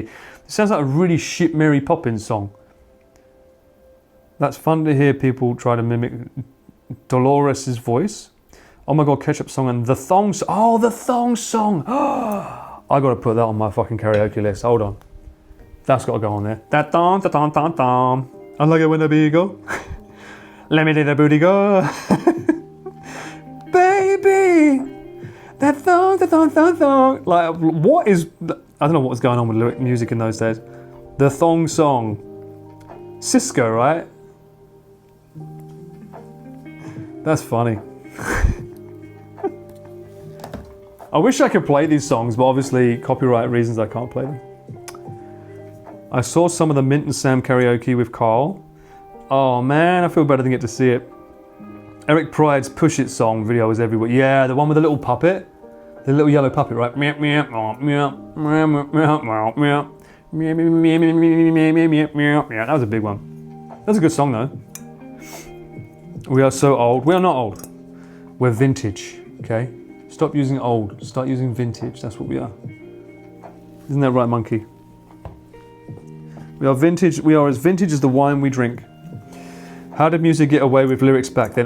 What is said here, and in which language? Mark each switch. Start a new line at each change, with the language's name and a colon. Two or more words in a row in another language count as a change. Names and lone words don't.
English: It sounds like a really shit Mary Poppins song. That's fun to hear people try to mimic Dolores' voice. Oh my God, Ketchup song and the thong song. Oh, the thong song. I gotta put that on my fucking karaoke list. Hold on. That's gotta go on there. That thong, da thong, thong, thong. I like it when the booty go. Let me let the booty go. Baby. That thong, da thong, thong, thong. Like, what is... I don't know what was going on with music in those days. The thong song. Cisco, right? That's funny. I wish I could play these songs, but obviously copyright reasons I can't play them. I saw some of the Mint and Sam karaoke with Carl. Oh man, I feel better than get to see it. Eric Pryde's Push It song video was everywhere. Yeah, the one with the little puppet. The little yellow puppet, right? Meow, meow, meow, meow, meow, meow, meow, meow. Meow, meow, meow, meow, meow, meow, meow, meow. Yeah, that was a big one. That's a good song though. We are so old. We are not old. We're vintage, okay? Stop using old, start using vintage. That's what we are. Isn't that right, monkey? We are vintage. We are as vintage as the wine we drink. How did music get away with lyrics back then?